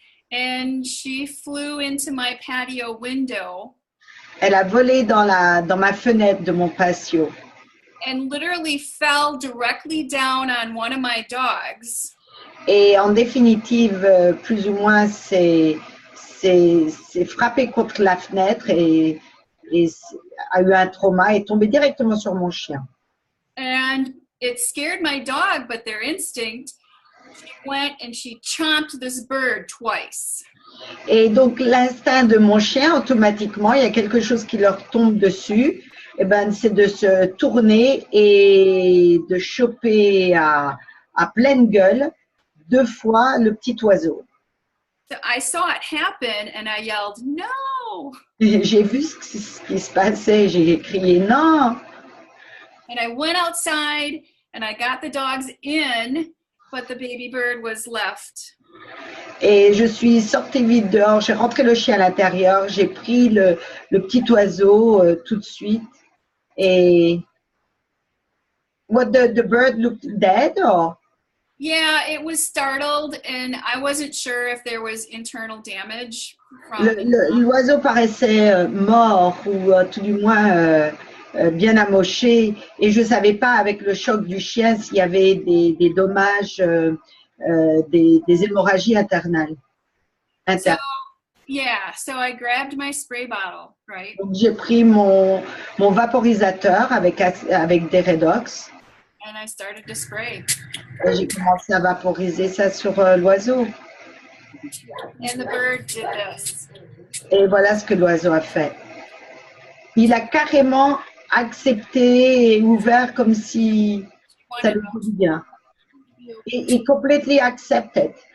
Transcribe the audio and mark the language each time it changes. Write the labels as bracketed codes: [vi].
[en] And she flew into my patio window. [fr] Elle a volé dans ma fenêtre de mon patio. [en] And literally fell directly down on one of my dogs. [fr] Et en définitive, plus ou moins, c'est frappé contre la fenêtre et a eu un trauma et est tombé directement sur mon chien. [en] And it scared my dog, but their instinct, she went and she chomped this bird twice. [fr] Et donc, l'instinct de mon chien, automatiquement, il y a quelque chose qui leur tombe dessus, et ben, c'est de se tourner et de choper à pleine gueule 2 fois le petit oiseau. [en] So I saw it happen and I yelled, no! [fr] J'ai vu ce qui se passait, j'ai crié non. [en] And I went outside and I got the dogs in, but the baby bird was left. [fr] Et je suis sortie vite dehors, j'ai rentré le chien à l'intérieur, j'ai pris le petit oiseau tout de suite. Et [en] what the bird looked dead or? Yeah, it was startled and I wasn't sure if there was internal damage. [fr] L'oiseau paraissait mort ou tout du moins bien amoché et je ne savais pas avec le choc du chien s'il y avait des dommages, des hémorragies interne. [en] So I grabbed my spray bottle, right? [fr] Donc j'ai pris mon vaporisateur avec des Redox. [en] And I started to spray. [fr] Et j'ai commencé à vaporiser ça sur l'oiseau. [en] And the bird did this. [fr] Et voilà ce que l'oiseau a fait. Il a carrément accepté et ouvert comme si ça lui faisait bien. [en] He completely accepted.